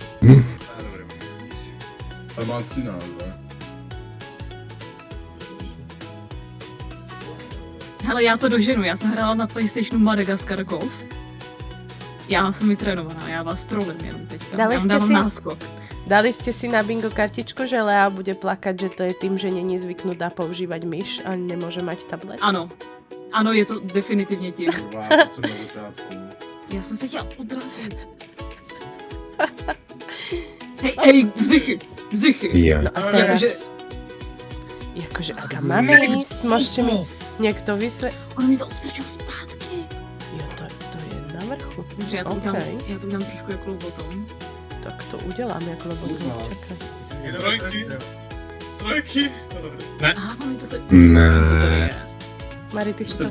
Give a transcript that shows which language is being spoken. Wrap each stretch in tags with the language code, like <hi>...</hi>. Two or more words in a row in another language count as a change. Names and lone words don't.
<cs>A má 13, ne? Hele, já to doženu, já jsem hrála na PlayStationu Madagascar Golf. Já jsem vytrénovaná, já vás trolím jenom teďka. Dali Já vám jste dávám si- náskok.</cs> <sk>Dali ste si na bingo kartičku, že Lea bude plakať, že to je tým, že není zvyknutá používať myš a nemôže mať tablet?</sk> <cs>Ano. Ano, je to definitivně tím. Kurva, to jsem na začátku. Já jsem se chtěla odrazit. Hej, zichy. Já. No</cs> <sk>a teraz... Jakože, aká máme ísť? Môžete mi niekto vysvetliť?</sk> <cs>On mi to odstrčil zpátky. Jo, to je na vrchu. Takže já to, Okej. já to udělám trošku jako lobotom. Tak to udělám jako lobotom, čakaj. Trojky. Aha, on mi to teď... Ne. Mari, ty si to</cs>